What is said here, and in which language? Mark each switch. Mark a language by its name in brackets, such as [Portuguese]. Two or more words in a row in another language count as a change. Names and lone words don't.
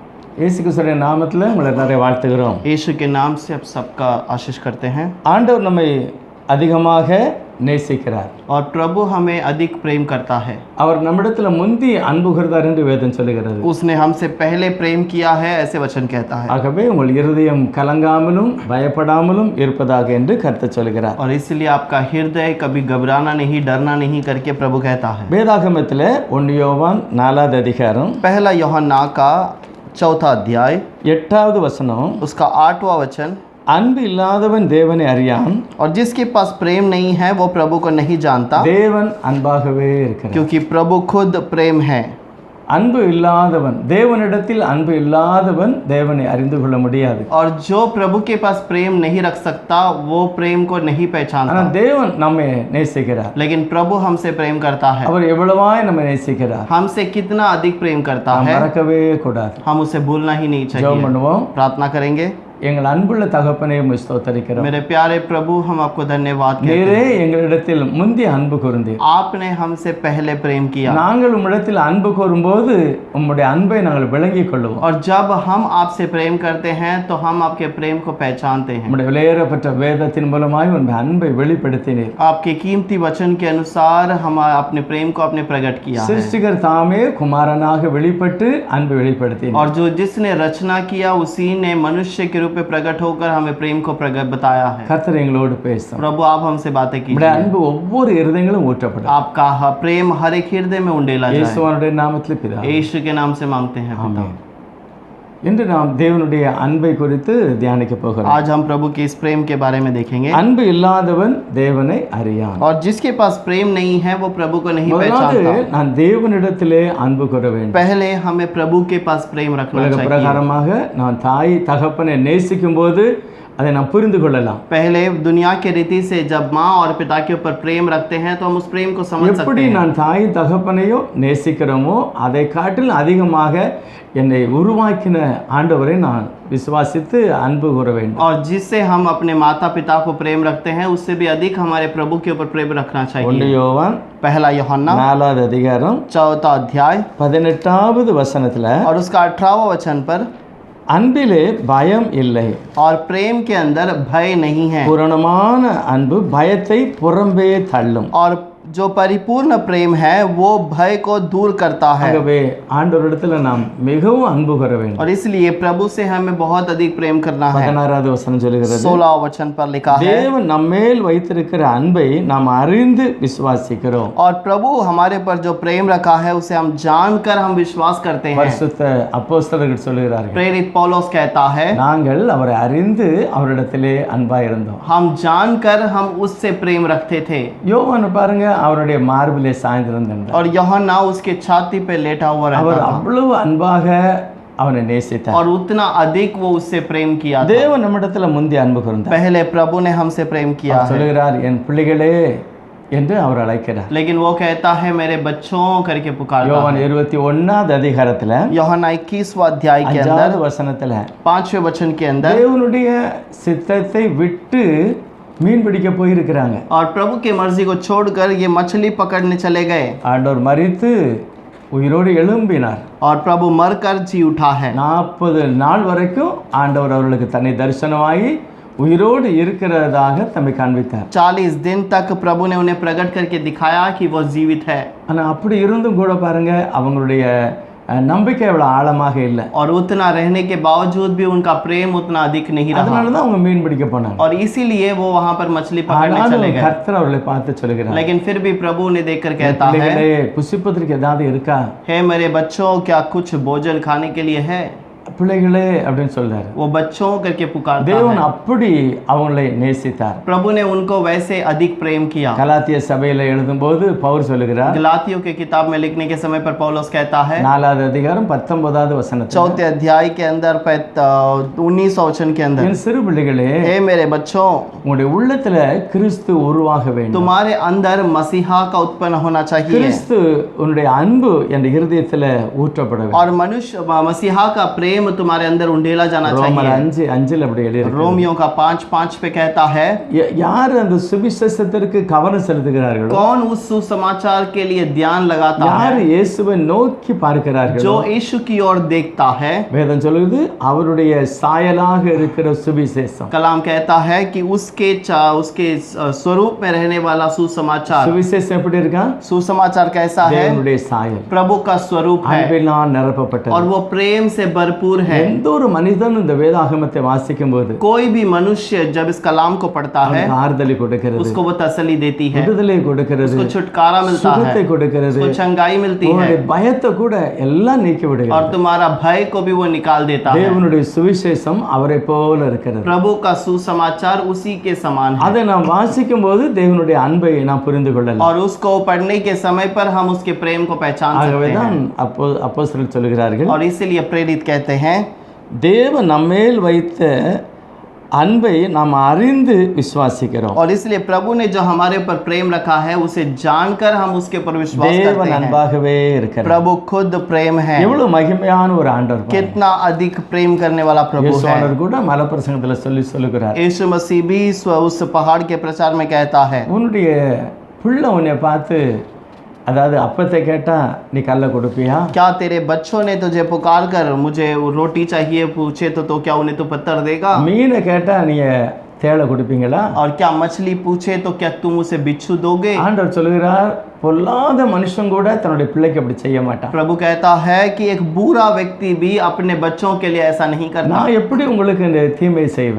[Tamil] இயேசு கிறிஸ்துவின் நாமத்தில் உங்களை நிறைய வாழ்த்துகிறோம். [Hindi] यीशु के नाम से आप सबका आशीष करते हैं। [Tamil] ஆண்டவர் நம்மை அதிகமாக நேசிக்கிறார். [Hindi] और प्रभु हमें अधिक प्रेम करता है। [Tamil] அவர் நம்மிடத்தில் முந்தி அன்பு கூர்ந்தார் என்று வேதம் சொல்லுகிறது. [Hindi] उसने हमसे पहले प्रेम किया है, ऐसे वचन कहता है। [Tamil] ஆகவே உங்கள் இருதயம் கலங்காமலும் பயப்படாமலும் இருப்பதாக என்று கர்த்தர் சொல்கிறார். [Hindi] और इसलिए आपका हृदय कभी घबराना नहीं, डरना नहीं करके प्रभु कहता है। [Tamil] வேதாகமத்தில் 1 யோவான் 4வது அதிகாரம் [Hindi] पहला यूहन्ना का 4था अध्याय [Tamil] 8வது வசனம், [Hindi] उसका 8वां वचन, [Tamil] அன்பு இல்லாதவன் தேவனை அறியான், [Hindi] और जिसके पास प्रेम नहीं है वो प्रभु को नहीं जानता, [Tamil] தேவன் அன்பாகவே இருக்கிறார். [Hindi] क्योंकि प्रभु खुद प्रेम है। [Tamil] அன்பு இல்லாதவன், தேவனிடத்தில் அன்பு இல்லாதவன் தேவனை அறிந்து கொள்ள முடியாது. [Hindi] और जो प्रभु के पास प्रेम नहीं रख सकता वो प्रेम को नहीं पहचानता। [Tamil] ஆனால் தேவன் நம்மை நேசிக்கிறார். [Hindi] लेकिन प्रभु हमसे प्रेम करता है। [Tamil] அவர் எவ்வளவாய் நம்மை நேசிக்கிறார், [Hindi] हमसे कितना अधिक प्रेम करता [Tamil] நாம் [Hindi] है, [Tamil] மறக்கவே கூடாது. [Hindi] हम उसे भूलना ही नहीं [Tamil] ஜெபம் [Hindi] चाहिए। [Tamil] பண்ணுவோம். [Hindi] प्रार्थना करेंगे। [Tamil] எங்கள் அன்புள்ள தகப்பனே உம்மை ஸ்தோத்திரிக்கிறோம். [Hindi] मेरे प्यारे प्रभु, हम आपको धन्यवाद कहते [Tamil] நீரே [Hindi] हैं। [Tamil] எங்களிடத்தில் முந்தி அன்பு கூர்ந்தீர். [Hindi] आपने हमसे पहले प्रेम किया, [Tamil] நாங்கள் உம்மிடத்தில் அன்பு கூறும்போது உம்முடைய அன்பை நாங்கள் விளங்கிக் கொள்வோம். [Hindi] और जब हम आपसे प्रेम करते हैं तो हम आपके प्रेम को पहचानते हैं। [Tamil] உம்முடைய விலையேறப்பட்ட வேதத்தின் மூலமாய் உம்முடைய அன்பை வெளிப்படுத்தினீர். [Hindi] आपके कीमती वचन के अनुसार हम अपने प्रेम को आपने प्रकट किया है। [Tamil] சிருஷ்டிகர் தாமே குமாரனாக வெளிப்பட்டு அன்பை வெளிப்படுத்தினார். [Hindi] और जो जिसने रचना किया उसी ने मनुष्य के रूप में प्रकट होकर हमें प्रेम को प्रकट बताया है। [Tamil] கர்த்தர் எங்களோடு பேசும். [Hindi] प्रभु आप हमसे बातें [Tamil] உம்முடைய [Hindi] कीजिए। [Tamil] அன்பு ஒவ்வொரு இருதயங்களும் ஊற்றப்படும். [Hindi] आपका प्रेम हर एक हृदय में उंडेला जाए। [Tamil] இயேசுவினுடைய நாமத்தில் பிதா. [Hindi] यीशु के नाम से मांगते हैं पिता। [Tamil] ஆமென். இன்று நாம் தேவனுடைய அன்பை குறித்து தியானிக்க போகிறோம். [Hindi] आज हम प्रभु के इस प्रेम के बारे में देखेंगे। [Tamil] அன்பு இல்லாதவன் தேவனை அறியான். [Hindi] और जिसके पास प्रेम नहीं है वो प्रभु को नहीं [Tamil] முதலாவது [Hindi] पहचानता। [Tamil] நான் தேவனிடத்திலே அன்பு கூற வேண்டும். [Hindi] पहले हमें प्रभु के पास प्रेम रखना [Tamil] உலக [Hindi] चाहिए। [Tamil] பிரகாரமாக நான் தாய் தகப்பனை நேசிக்கும் போது அதை நாம் புரிந்து கொள்ளலாம். [Hindi] पहले दुनिया के रीति से जब माँ और पिता के ऊपर प्रेम रखते हैं तो हम उस प्रेम को समझ सकते [Tamil] எப்படி [Hindi] हैं। [Tamil] நான் தாய் தகப்பனையோ நேசிக்கிறோமோ அதை காட்டிலும் அதிகமாக என்னை உருவாக்கின ஆண்டவரை நான் விசுவாசித்து அன்பு கூற வேண்டும். [Hindi] और जिससे हम अपने माता पिता को प्रेम रखते हैं उससे भी अधिक हमारे प्रभु के ऊपर प्रेम रखना [Tamil] 1 [Hindi] चाहिए। [Tamil] யோவான் [Hindi] पहला यूहन्ना [Tamil] 4வது அதிகாரம் [Hindi] 4था अध्याय [Tamil] 18வது வசனத்துல, [Hindi] और उसका 18वां वचन पर, [Tamil] அன்பிலே பயம் இல்லை, [Hindi] और प्रेम के अंदर भय नहीं है, [Tamil] பூரணமான அன்பு பயத்தை புறம்பே தள்ளும். [Hindi] और जो परिपूर्ण प्रेम है वो भय को दूर करता है। [Tamil] ஆகவே ஆண்டவரிடத்துல நாம் மிகவும் அன்பு கூற வேண்டும். [Hindi] और इसलिए प्रभु से हमें बहुत अधिक प्रेम करना है। [Tamil] 16வது வசனம் சொல்லுகிறது, [Hindi] 16वां वचन पर लिखा है, [Tamil] தேவன் நம்மேல் வைத்திருக்கிற அன்பை நாம் அறிந்து விசுவாசிக்கிறோம். [Hindi] और प्रभु हमारे पर जो प्रेम रखा है उसे हम जानकर हम विश्वास करते हैं। [Tamil] பரிசுத்த அப்போஸ்தலர்கள் சொல்லுகிறார்கள், [Hindi] प्रेरित पौलुस कहता है, [Tamil] நாங்கள் அவரை அறிந்து அவரிடத்திலே அன்பாய் இருந்தோம். [Hindi] हम जानकर हम उससे प्रेम रखते थे। [Tamil] யோவான் பாருங்க, அவருடைய மார்பிலே சாய்ந்திருந்தார். [Hindi] और यूहन्ना उसके छाती पे लेटा हुआ [Tamil] அவர் [Hindi] रहता था, [Tamil] அவ்வளவு அன்பாக அவனை நேசித்தார். [Hindi] और उतना अधिक वो उससे प्रेम किया था। [Tamil] தேவன் நம்மிடத்துல முந்தி அன்பு கூர்ந்தார். [Hindi] पहले प्रभु ने हमसे प्रेम किया [Tamil] அவர் [Hindi] है, [Tamil] சொல்லுகிறார், என் பிள்ளைகளே என்று அவர் அழைக்கிறார். [Hindi] लेकिन वो कहता है मेरे बच्चों करके पुकारता [Tamil] யோவான் [Hindi] है। [Tamil] 21வது அதிகாரத்துல [Hindi] यूहन्ना 21वां अध्याय के [Tamil] 5வது [Hindi] अंदर [Tamil] வசனத்துல [Hindi] 5वें वचन के अंदर, [Tamil] தேவனுடைய சித்தத்தை விட்டு மீன் பிடிக்க போயிருக்கிறாங்க. [Hindi] और प्रभु की मर्जी को छोड़कर ये मछली पकड़ने चले गए, [Tamil] ஆண்டவர் மரித்து உயிரோடு எழும்பினார். [Hindi] और प्रभु मरकर जी उठा है। [Tamil] 40 நாள் வரைக்கும் ஆண்டவர் அவர்களுக்கு தன்னை தரிசனமாகி உயிரோடு இருக்கிறதாக தம்மை காண்பித்தார். [Hindi] 40 दिन तक प्रभु ने उन्हें प्रकट करके दिखाया कि वो जीवित है। [Tamil] ஆனா அப்படி இருந்தும் கூட பாருங்க, அவங்களுடைய நம்பிக்கை அவ்வளவு ஆழமாக இல்லை. [Hindi] और उतना रहने के बावजूद भी उनका प्रेम उतना अधिक नहीं रहा, [Tamil] அதனால தான் அவங்க மீன் பிடிக்க போனாங்க. [Hindi] और इसीलिए वो वहां पर मछली पकड़ने चले [Tamil] ஆனாலும் [Hindi] गए। [Tamil] கர்த்தர் அவர்களை பார்த்து சொல்கிறார், [Hindi] लेकिन फिर भी प्रभु उन्हें देखकर कहता है, [Tamil] பிள்ளைகளே, புசிப்பதற்கு ஏதாவது இருக்கா? [Hindi] हे मेरे बच्चों, क्या कुछ भोजन खाने के लिए है? [Tamil] பிள்ளைகளே அப்படின்னு சொல்றாரு. [Hindi] वो बच्चों करके पुकारता [Tamil] தேவன் [Hindi] है। [Tamil] அப்படி அவங்களை நேசித்தார். [Hindi] प्रभु ने उनको वैसे अधिक प्रेम किया। [Tamil] கலாத்திய சபையில எழுதும்போது பவுல் சொல்லுகிறார், [Hindi] गलातियों के किताब में लिखने के समय पर पौलुस कहता है, [Tamil] 4வது அதிகாரம் 19வது வசனத்தில், [Hindi] 4थे अध्याय के अंदर 19वां वचन के अंदर, [Tamil] என் சிறு பிள்ளைகளே, [Hindi] हे मेरे बच्चों, [Tamil] உங்களுடைய உள்ளத்துல கிறிஸ்து உருவாக வேண்டும். [Hindi] तुम्हारे अंदर मसीहा का उत्पन्न होना चाहिए, [Tamil] கிறிஸ்து உன்னுடைய அன்பு என்ற இருதயத்துல ஊற்றப்பட வேண்டும். [Hindi] और मनुष्य मसीहा का प्रेम प्रेम तुम्हारे अंदर उंडेला जाना [Tamil] ரோமர் [Hindi] चाहिए। [Tamil] 5:5 அப்படி எழுதியிருக்கு. [Hindi] रोमियों का 5:5 पे कहता है, [Tamil] யார் அந்த சுவிசேஷத்திற்கு கவனம் செலுத்துகிறார்களோ, [Hindi] कौन उस सुसमाचार के लिए ध्यान लगाता [Tamil] யார் [Hindi] है, [Tamil] இயேசுவை நோக்கி பார்க்கிறார்களோ, [Hindi] जो यीशु की ओर देखता है। [Tamil] வேதம் சொல்லுது அவருடைய சாயலாக இருக்கிற சுவிசேஷம். [Hindi] कलाम कहता है कि उसके स्वरूप में रहने वाला सुसमाचार। [Tamil] சுவிசேஷம் எப்படி இருக்கா? [Hindi] सुसमाचार कैसा है? [Tamil] தேவனுடைய சாயல், [Hindi] प्रभु का स्वरूप है [Tamil] அன்பினால் நிரப்பப்பட்டது. [Hindi] और वो प्रेम से भरपूर है। [Tamil] எந்த ஒரு மனிதன் இந்த வேதாகமத்தை வாசிக்கும் போது [Hindi] कोई भी मनुष्य जब इस कलाम को पढ़ता है, [Tamil] ஆறுதலை கொடுக்கிறது, [Hindi] उसको वो तसल्ली देती है, [Tamil] விடுதலை கொடுக்கிறது, [Hindi] उसको छुटकारा मिलता है, [Tamil] சுகத்தை கொடுக்கிறது, [Hindi] उसको चंगाई मिलती है [Tamil] உங்களுடைய பயத்தை கூட எல்லாம் நீக்கி விடுகிறது. [Hindi] और तुम्हारा भय को भी वो निकाल देता है। [Tamil] தேவனுடைய சுவிசேஷம் அவரை போல இருக்கிறது. [Hindi] प्रभु का सुसमाचार उसी के समान है [Tamil] அதை நாம் வாசிக்கும் போது தேவனுடைய அன்பை நாம் புரிந்து கொள்ளலாம். [Hindi] और उसको पढ़ने के समय पर हम उसके प्रेम को पहचान सकते [Tamil] ஆகவேதான் [Hindi] हैं। [Tamil] அப்போஸ்தலர் சொல்கிறார்கள், [Hindi] और इसीलिए प्रेरित कहते हैं, [Tamil] தேவன் நம்மேல் வைத்த அன்பை நாம் அறிந்து விசுவாசிக்கிறோம். [Hindi] और इसलिए प्रभु ने जो हमारे ऊपर प्रेम रखा है उसे जानकर हम उसके ऊपर विश्वास [Tamil] தேவன் [Hindi] करते हैं। [Tamil] அன்பாகவே இருக்கிறார். [Hindi] प्रभु खुद प्रेम है। [Tamil] எவ்வளவு மகிமையான ஒரு ஆண்டவர் பாருங்க. [Hindi] कितना अधिक प्रेम करने वाला प्रभु है। [Tamil] இயேசுவானவர் கூட மலப்பிரசங்கத்துல சொல்லுகிறார், [Hindi] यीशु मसीह भी उस पहाड़ के प्रचार में कहता है, [Tamil] உன்னுடைய பிள்ளை உன்னை பார்த்து, அதாவது அப்பத்தை கேட்டா நீ கல்லை கொடுப்பியா? [Hindi] क्या तेरे बच्चों ने तुझे पुकार कर मुझे रोटी चाहिए पूछे तो क्या उन्हें तो पत्थर देगा? [Tamil] மீனை கேட்டா நீங்க தேளை கொடுப்பீங்களா? [Hindi] और क्या मछली पूछे तो क्या तुम उसे बिच्छू दोगे? [Tamil] ஆண்டவர் சொல்லுகிறார், பொல்லாத மனுஷன் கூட தன்னுடைய பிள்ளைக்கு அப்படி செய்ய மாட்டான். [Hindi] प्रभु कहता है कि एक बुरा व्यक्ति भी अपने बच्चों के लिए ऐसा नहीं करता। [Tamil] நான் எப்படி உங்களுக்கு இந்த தீமை செய்வேன்?